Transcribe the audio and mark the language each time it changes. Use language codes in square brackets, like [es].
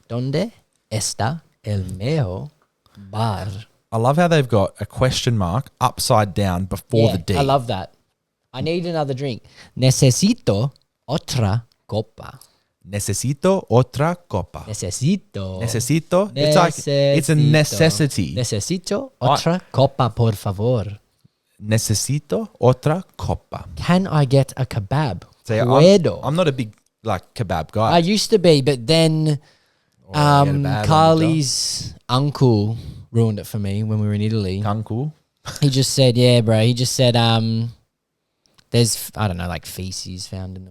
[es] ¿Dónde está el mejor bar? [en] I love how they've got a question mark upside down before the D. I love that. I need another drink. [es] Necesito otra copa. Necesito otra copa. Necesito. Necesito. [en] It's like it's a necessity. [es] Necesito otra copa, por favor. Necesito otra copa. [en] Can I get a kebab? So I'm not a big like kebab guy. I used to be, but then Oh, get a bad on the Carly's uncle ruined it for me when we were in Italy. Uncle. He just said, yeah, bro. He just said, there's, I don't know, like feces found in the